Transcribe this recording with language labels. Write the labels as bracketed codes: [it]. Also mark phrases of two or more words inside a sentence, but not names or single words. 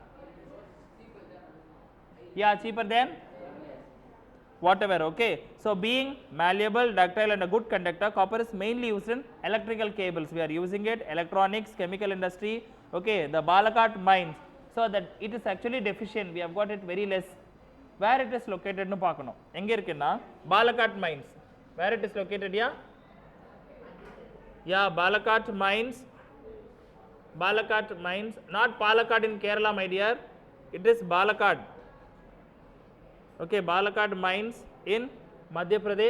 [en] Yeah, cheaper than whatever. Okay. So being malleable, ductile and a good conductor, copper is mainly used in electrical cables. We are using it, electronics, chemical industry. Okay. The Balakhat mines. So that it is actually deficient. We have got it very less. Where it is located [ta] னு பாக்கணோ. எங்கே இருக்கேனா? [en] Balakhat mines. Where it is located? Yeah. Yeah, Balakhat mines. Balakhat mines, not Palakkad in Kerala, my dear. It is Balakhat. Okay, Balakhat mines in Madhya Pradesh.